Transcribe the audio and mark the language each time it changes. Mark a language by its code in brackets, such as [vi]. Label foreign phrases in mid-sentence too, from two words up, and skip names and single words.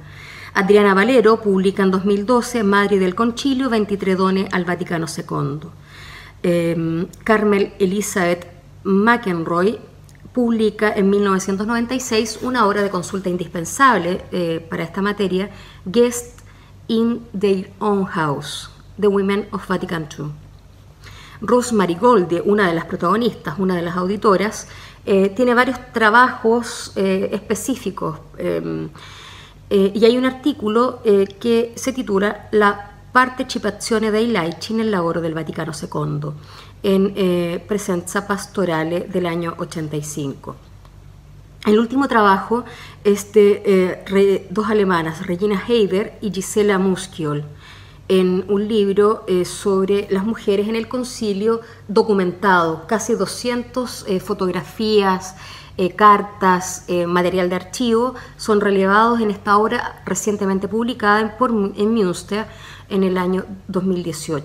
[es] Adriana Valero publica en 2012 Madre del Concilio, 23 Done al Vaticano II. Carmel Elizabeth McEnroy publica en 1996 una obra de consulta indispensable para esta materia, Guests in Their Own House, The Women of Vatican II. Rosemary Golde, una de las protagonistas, una de las auditoras, tiene varios trabajos específicos y hay un artículo que se titula La partecipazione dei laici nel lavoro del Vaticano II en Presenza Pastorale del año 85. El último trabajo es dos alemanas, Regina Heider y Gisela Muskiol, en un libro sobre las mujeres en el concilio documentado, casi 200 fotografías, cartas, material de archivo, son relevados en esta obra recientemente publicada en Münster en el año 2018.